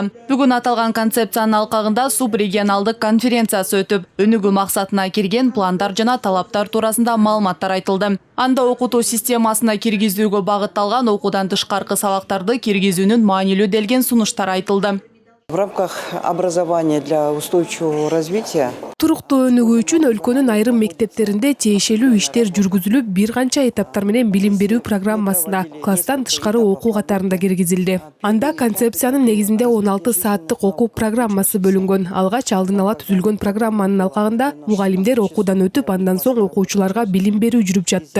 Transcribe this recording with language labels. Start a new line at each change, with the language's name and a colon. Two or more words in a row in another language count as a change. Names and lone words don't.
Kyrgyz: Бүгүн аталган концепциянын алкагында субрегионалдык конференциясы өтүп, өнүгүү максатына кирген пландар жана талаптар туурасында маалыматтар айтылды. Анда окутуу системасына киргизүүгө багытталган окуудан тышкаркы сабактарды киргизүүнүн маанилүү делген сунуштар айтылды.
Russian: В рамках образования для устойчивого развития
Kyrgyz: туруктуу өнүгүү үчүн өлкөнүн айрым мектептеринде тиешелүү иштер жүргүзүлүп, бир канча этаптар менен билим берүү программасына класстан тышкары окуу катарында киргизилди. Анда концепциянын негизинде 16 сааттык окуу программасы бөлүнгөн. Алгач алдын ала түзүлгөн программанын алкагында мугалимдер окуудан өтүп, андан соң окуучуларга билим берүү жүрүп жатты.